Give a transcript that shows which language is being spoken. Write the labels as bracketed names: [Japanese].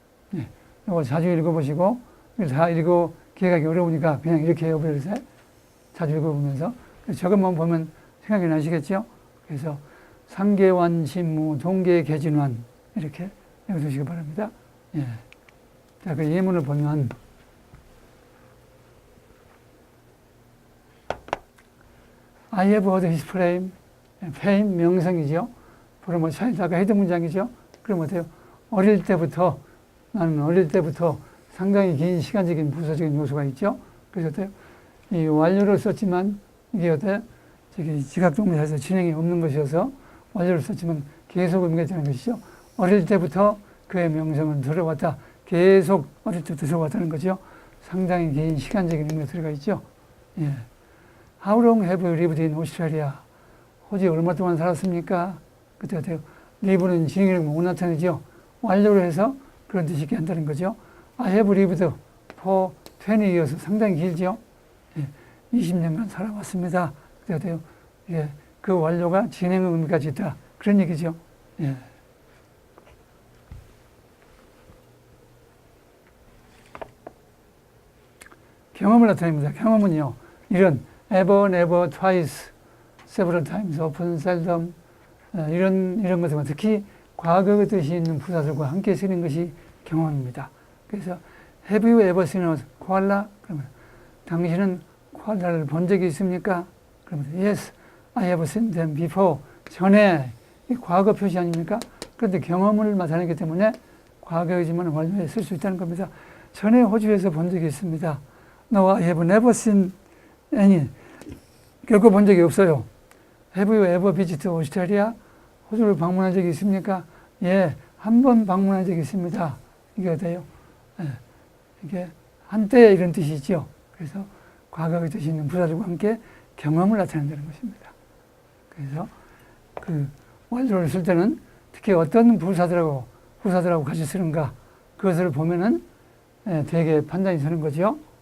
[Korean] 네, 이거 자주 읽어보시고 다 기억하기 어려우니까 그냥 이렇게 해보세요. 자주 읽어보면서 저것만 보면 생각이 나시겠죠? 그래서 상계완 진무 동계 개진완 이렇게 읽어주시기 바랍니다. 예. 자, 그 예문을 보면 [English] I have heard his fame. [Korean] fame 명성이죠. 그러면 차이다가 헤드 문장이죠. 그럼 어때요? 나는 어릴 때부터 상당히 긴 시간적인 부사적인 요소가 있죠. 그래서 어때요? 이 완료를 썼지만 이게 어때요? 지각동사에서 진행이 없는 것이어서 완료를 썼지만 계속 의미가 되는 것이죠. 어릴 때부터 그의 명성은 들어왔다. 계속 어릴 때부터 들어왔다는 거죠. 상당히 긴 시간적인 의미가 들어가 있죠. 예. [English] How long have you lived in Australia? [Korean] 호주에 얼마 동안 살았습니까? 그때 어때요? live는 진행이라고 못 나타내죠. 완료를 해서 그런 뜻이 있게 한다는 거죠. [English] I have lived for 20 years. [Korean] 상당히 길죠. 예. 20년간 살아왔습니다. 그때 어때요? 예. 그 완료가 진행의 의미까지 있다. 그런 얘기죠. 예. 경험을 나타냅니다. 경험은요. 이런 ever, never, twice, several times, often, seldom 이런 것들 특히 과거의 뜻이 있는 부사들과 함께 쓰는 것이 경험입니다. 그래서 [English] have you ever seen a koala? [Korean] 그러면 당신은 코알라를 본 적이 있습니까? 그러면 [English] yes, I have seen them before. [Korean] 전에 이 과거 표시 아닙니까? 그런데 경험을 나타내기 때문에 과거이지만 완료에 쓸 수 있다는 겁니다. 전에 호주에서 본 적이 있습니다. [English] No, I have never seen any. [Korean] 결코 본 적이 없어요. [English] Have you ever visited Australia? [Korean] 호주를 방문한 적이 있습니까? 예, 한 번 방문한 적이 있습니다. 이게 어때요? 예, 이게 한때 이런 뜻이 있죠. 그래서 과거의 뜻이 있는 부사들과 함께 경험을 나타낸다는 것입니다. 그래서 그 완료를 쓸 때는 특히 어떤 부사들하고 같이 쓰는가 그것을 보면은 되게 판단이 서는 거죠.